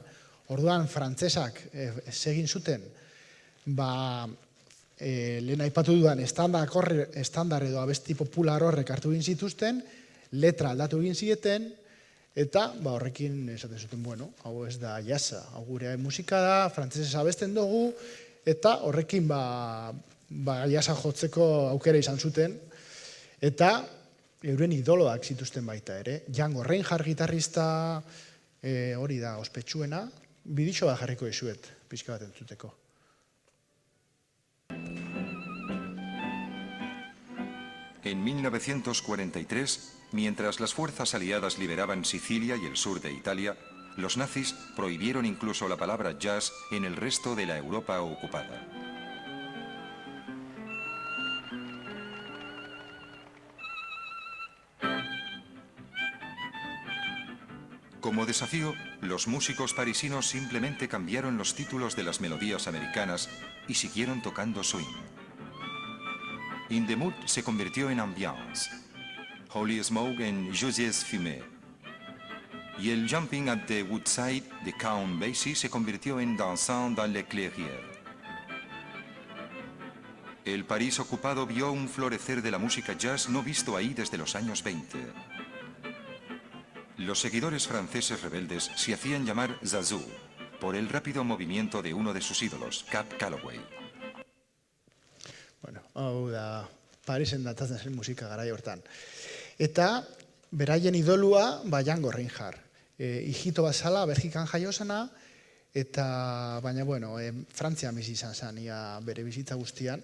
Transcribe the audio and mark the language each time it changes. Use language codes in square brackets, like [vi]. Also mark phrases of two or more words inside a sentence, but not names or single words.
[eu] Orduan, frantzesak egin zuten, lehen aipatu dudan estandar edo abesti popular horrek hartu egin zituzten, letra aldatu egin zieten, eta horrekin esaten zuten, hau ez da jasa, hau gure musika da, frantzesez abesten dugu, eta horrekin jasa jotzeko aukera izan zuten, eta euren idoloak zituzten baita ere. Django Reinhardt gitarrista, hori da ospetsuena, bidixo bat jarriko izuet, pixka bat entzuteko. [es] En 1943, mientras las fuerzas aliadas liberaban Sicilia y el sur de Italia, los nazis prohibieron incluso la palabra jazz en el resto de la Europa ocupada. Como desafío, los músicos parisinos simplemente cambiaron los títulos de las melodías americanas y siguieron tocando swing. In the Mood se convirtió en Ambiance, Holy Smoke en Joyeuse Fumée, y el Jumping at the Woodside de Count Basie se convirtió en Dansant dans les Clairières. El París ocupado vio un florecer de la música jazz no visto ahí desde los años 20. Los seguidores franceses rebeldes se hacían llamar Zazou, por el rápido movimiento de uno de sus ídolos, Cab Calloway. [eu] Bueno, hau da, Parisen datatzen zen musika garai hortan. Eta, beraien idolua, Django Reinhardt. Hijito bazala, Belgikan jaio zena, eta, baina, bueno, Frantzian bizi izan zen, ia bere bizitza guztian.